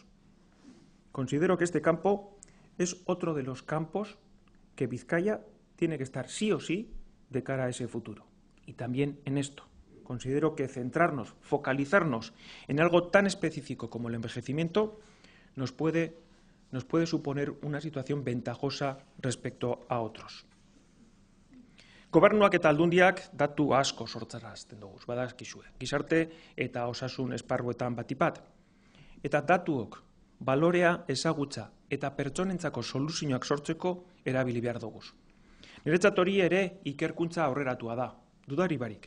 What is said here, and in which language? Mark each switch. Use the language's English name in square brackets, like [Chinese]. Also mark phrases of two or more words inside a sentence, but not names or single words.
[Spanish] Considero que este campo es otro de los campos que Vizcaya tiene que estar sí o sí de cara a ese futuro. Y también en esto. Considero que centrarnos, focalizarnos en algo tan específico como el envejecimiento nos puede suponer una situación ventajosa respecto a otros. [Basque] Gobernuak eta aldundiak datu asko sortzarazten dugu, badakizue. Gizarte eta osasun esparruetan batipat. Eta datuok balorea, ezagutza eta pertsonentzako soluzioak sortzeko erabili behar dugu. Niretzat hori ere ikerkuntza aurreratua da, dudari barik.